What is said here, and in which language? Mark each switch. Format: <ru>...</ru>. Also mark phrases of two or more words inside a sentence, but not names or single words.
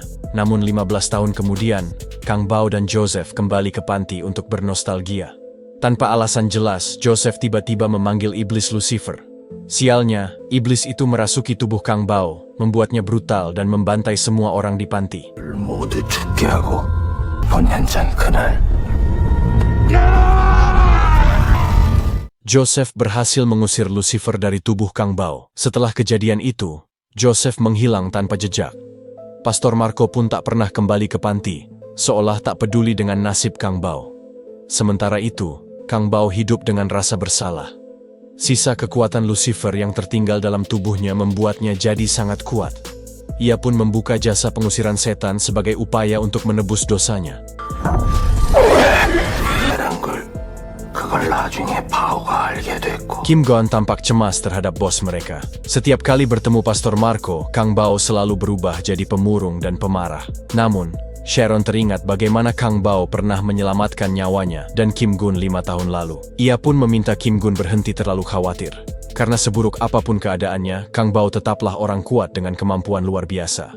<id>Namun 15 tahun kemudian, Kang Bao dan Joseph kembali ke panti untuk bernostalgia. Tanpa alasan jelas, Joseph tiba-tiba memanggil iblis Lucifer. Sialnya, iblis itu merasuki tubuh Kang Bao, membuatnya brutal dan membantai semua orang di panti.</id> <ko>모두 죽게 하고 본현장 그날</ko> <id>Joseph berhasil mengusir Lucifer dari tubuh Kang Bao. Setelah kejadian itu, Joseph menghilang tanpa jejak. Pastor Marco pun tak pernah kembali ke panti, seolah tak peduli dengan nasib Kang Bao. Sementara itu, Kang Bao hidup dengan rasa bersalah. Sisa kekuatan Lucifer yang tertinggal dalam tubuhnya membuatnya jadi sangat kuat. Ia pun membuka jasa pengusiran setan sebagai upaya untuk menebus dosanya.</id> <ko>그걸 나중에 바오가 알게 됐고</ko> <id>Kim Gon tampak cemas terhadap bos mereka. Setiap kali bertemu Pastor Marco, Kang Bao selalu berubah jadi pemurung dan pemarah. Namun, Sharon teringat bagaimana Kang Bao pernah menyelamatkan nyawanya dan Kim Gun 5 tahun lalu. Ia pun meminta Kim Gun berhenti terlalu khawatir. Karena seburuk apapun keadaannya, Kang Bao tetaplah orang kuat dengan kemampuan luar biasa.</id>